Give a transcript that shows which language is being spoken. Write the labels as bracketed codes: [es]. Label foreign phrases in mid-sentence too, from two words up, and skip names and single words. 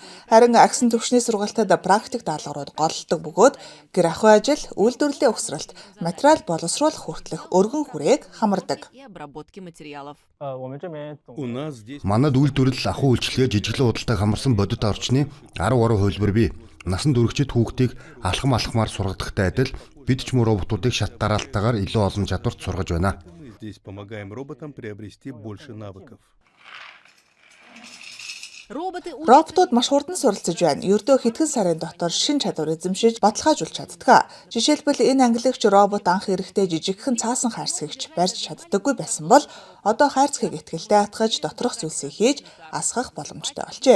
[mn] Харин агсан төвчний сургалтад практик даалгаврууд голлдог бөгөөд гэр ахуй ажил, үйлдвэрлэлийн угсралт, материал боловсруулах хүртэлх өргөн хүрээг хамардаг. Манад үйлдвэрлэл ахуй үйлчлэгээ жижиглэн худалдааг хамарсан бодит орчны 13 хувилбар бий. Насан туршид хүүхдийг алхам алхмаар сургадахтай адил бид ч мөр роботуудыг шат дараалтаагаар илүү олон чадварт сургаж байна. [ru] Здесь помогаем роботам приобрести больше навыков. [mn] Роботууд маш хурдан суралцж байна. Ердөө хэдхэн сарын дотор шин чадвар эзэмшиж баталгаажуулж чаддаг. Жишээлбэл энэ ангилагч робот анх эрэхтэй жижигхэн цаасан хайрцагч барьж чаддаггүй байсан бол одоо хайрцагийг итгэлдээ атгаж доторх зүйлсийг хийж асгах боломжтой болжээ.